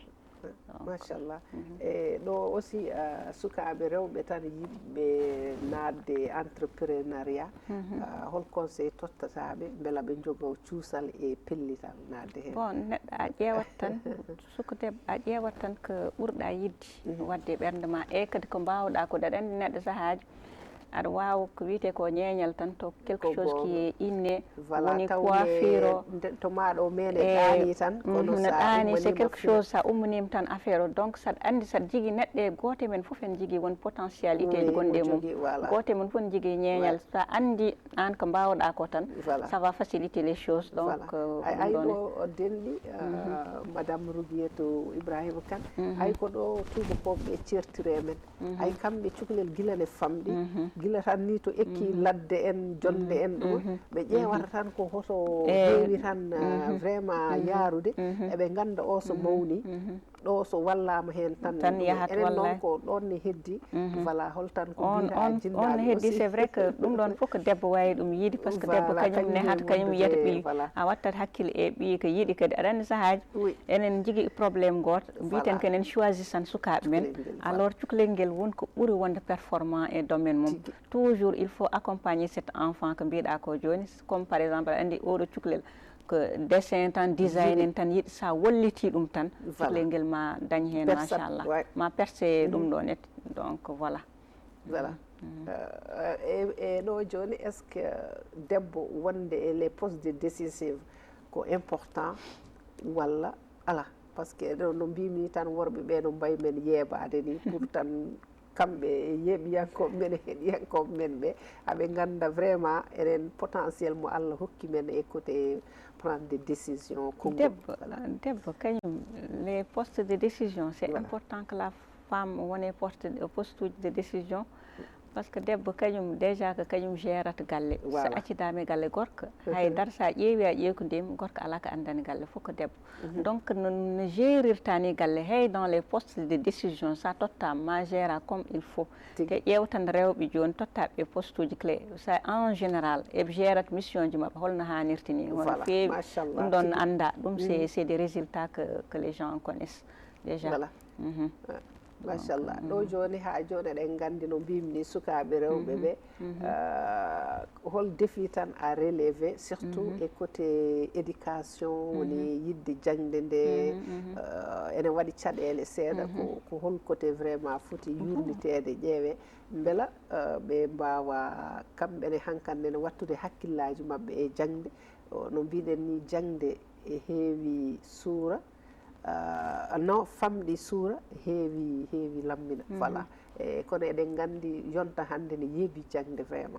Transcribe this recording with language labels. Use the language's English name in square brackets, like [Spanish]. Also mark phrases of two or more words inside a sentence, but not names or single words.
[Fula] machallah e ɗo aussi sukaɓe rewɓe tan yiɗɓe nadde entrepreneuriat hol conseil tottataɓe beela ɓe jogo cuusal e pellital nadde hen bon neɗɗo a ƴeewat tan suka debbo a ƴeewat tan ko ɓurɗa yidde wadde ɓernde ma e kadi ko mbawɗa ko daɗa andi neɗɗo sahaji aɗa wawa ko wiyete ko ñeñal tan to [French] quelque chose qui est inné [Fula] woni coiffure to maɗo men e ɗaani tan kono no ɗaani [French] c'est quelque chose [Fula] sa ummanima tan affaire o donc saɗa andi saɗa jigui neɗɗo e goto men foof en jigui won potentialité ji gonɗe mum goto men foof ne jigui ñeñal sa andi an ko mbawɗa ko tan [French] ça va faciliter les choses donc [Fula] ay ɗo o denɗi madame Rouguietou Ibrahima Kane ay ko ɗo tubakoɓe certire men ay kamɓe cukalel gila ne famɗi gila tan ni to ekki ladde en jonde en ɗo ɓe ƴewata tan ko hoto heewi tan vraiment yaarude eɓe ganda o so mawni ɗo so wallama hen tan yahat enen noon ko ɗon ne heddi voilà holtan ko on heddi [French] c'est vrai que [Fula] ɗum ɗon fof ko debbo wawi ɗum yiide par ce que debbo kañum nehat kañum yiyata ɓiyi a wattat hakkille e ɓiyi ko yiiɗi kadi aɗa andi sahaji enen jogui probléme goto mbiten ko enen choisisan sukaɓe men alors cukalel ngel wonko ɓuuri wonde performant e domaine mum [French] toujours il faut accompagner cet enfant [Fula] ko mbiɗa ko joni [French] comme par exemple [Fula] aɗa andi oɗo cukalel ko dessin tan design en tan yiɗi sa walliti ɗum tan cukalel ngel ma dañ hen machallah ma percé ɗum ɗo net [French] donc voilà [Fula] e ɗo joni [French] est ce que [Fula] debbo wonde e [French] les postes de décisive [Fula] ko important walla ala par ce que no mbimi tan worɓe ɓe no mbayi men yeebade ni pour tan kamɓe yeeɓiyankoɓe men e heɗiyankoɓe men ɓe aɓe ganda vraiment enen potentiel mo Allah hokki men e [French] côté prendre des décisions [Fula] debbo kañum [French] les postes de décision c'est important que la femme wone poste uji de décision par ce que debbo kañum déjà [Fula] ko kañum gérata galle so accidama e galle gorko haydara sa ƴeewi a ƴeekodima gorko ala ko andani galle fof ko debbo donc no gérirta ni galle hay [French] dans les postes de décision [Fula] sa tottama ma géra [French] comme il faut [Fula] te ƴewtan rewɓe joni tottaɓe e poste uji clé sa [French] en général [Fula] eɓe gérata mission ji mabɓe holno hannirta ni hono feewi ɗum ɗon anda ɗum [French] c'est des résultats que les gens connaissent déjà [Fula] machallah ɗo joni ha joni eɗen gandi no mbimi ni sukaɓe rewɓe ɓe hol défi tan à [French] relevé surtout [Fula] e côté éducation woni yidde jangde nde ene waɗi caɗele seeɗa ko hol côté vraiment foti yurnitede ƴeewe beela ɓe mbawa kamɓene hankkande ne wattude hakkillaji mabɓe e jangde no mbiɗen ni jangde e heewi suura non famɗi suura heewi lammina voilà kono eɗen gandi yonta hande ne yeebi jangde vraiment